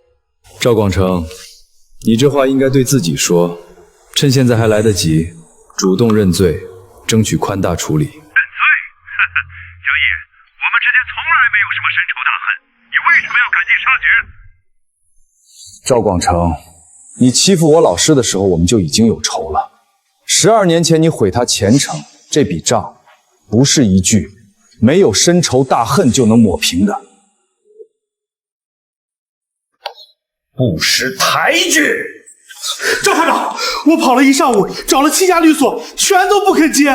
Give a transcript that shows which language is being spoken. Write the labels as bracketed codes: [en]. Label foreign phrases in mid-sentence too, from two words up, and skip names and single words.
[zh] 趙廣成，你這話應該對自己說，趁現在還來得及，主動認罪，爭取寬大處理。認罪？江毅，我們之間從來沒有什麼深仇大恨，你為什麼要趕盡殺絕？趙廣成，你欺負我老師的时候，我們就已經有仇了。12年前你毀他前程，這筆賬不是一句沒有深仇大恨就能抹平的。不识抬舉。赵校长，我跑了一上午，找了7家律所，全都不肯接。